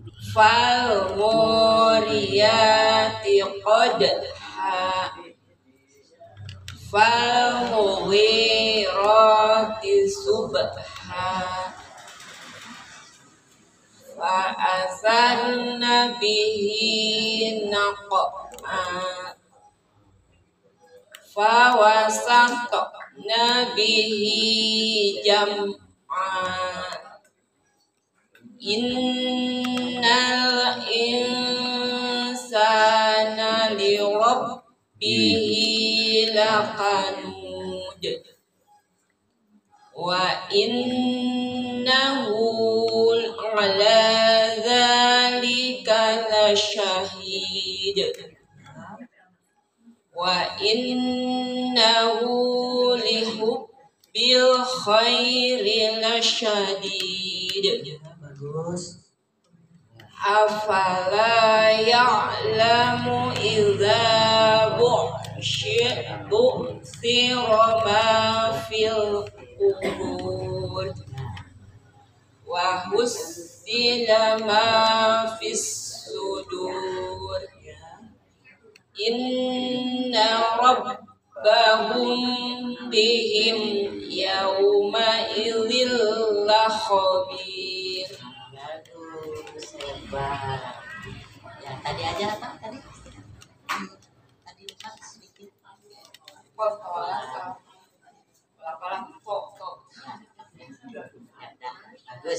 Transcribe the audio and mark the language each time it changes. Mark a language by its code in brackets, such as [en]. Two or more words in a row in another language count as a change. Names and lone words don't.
[ar] فالموريات قدحا. فالمغيرات صبحا. فأثرن به نقعا. فوسطن به جمعا. إن الإنسان لربه لكنود. وإنه على ذلك لشهيد. وإنه لحب الخير لشديد. [id] Bagus. [ar] أفلا يعلم إذا بعثر ما في القبور وحصل ما في الصدور. إن ربهم بهم يومئذ لخبير. [id] Bagus, hebat. Ya, tadi aja apa? Tadi lupa sedikit. Ya, dah. Bagus.